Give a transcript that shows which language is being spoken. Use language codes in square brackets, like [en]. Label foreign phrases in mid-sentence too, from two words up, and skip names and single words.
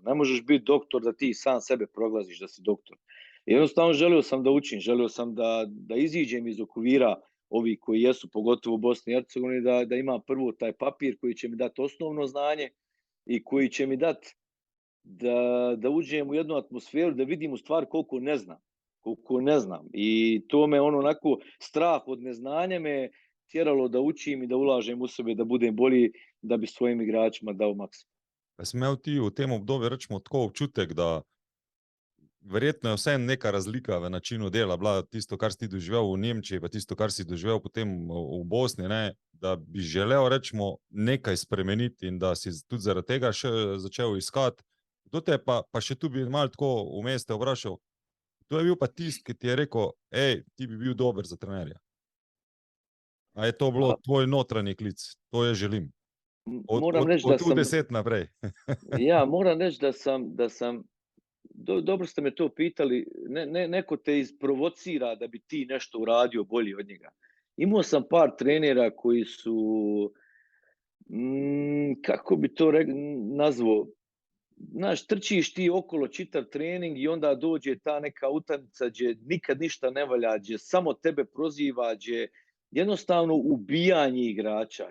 [bs] Ne možeš biti doktor da ti sam sebe proglaziš da si doktor. Jednostavno želio sam da učim, želio sam da iziđem iz okvira ovi koji jesu, pogotovo u Bosni i Hercegovini, da imam prvo taj papir koji će mi dati osnovno znanje i koji će mi dati da uđem u jednu atmosferu, da vidim u stvari koliko ne znam. I to me onako, strah od neznanja me tjeralo da učim i da ulažem u sebe, da budem bolji, da bi svojim igračima dao maksimum. [sl] Pa si imel ti v tem obdobju, rečemo, tako občutek, da verjetno je vseeno neka razlika v načinu dela, bila tisto, kar si doživel v Nemčiji, pa tisto, kar si doživel potem v Bosni, ne? Da bi želel, rečemo, nekaj spremeniti in da si tudi zaradi tega še začel iskati. Kdo te pa še tu bi malo tako vmes te vprašal, kdo je bil pa tisti, ki ti je rekel, ti bi bil dober za trenerja? A je to bilo tvoj notranji klic? To je želim. Od U10 naprej. [bs] Ja, moram reći da sam dobro ste me to pitali, neko te isprovocira da bi ti nešto uradio bolje od njega. Imao sam par trenera koji su, kako bi to nazvao, znaš, trčiš ti okolo čitav trening i onda dođe ta neka utakmica gdje nikad ništa ne valja, gdje samo tebe proziva, gdje jednostavno ubijanje igrača.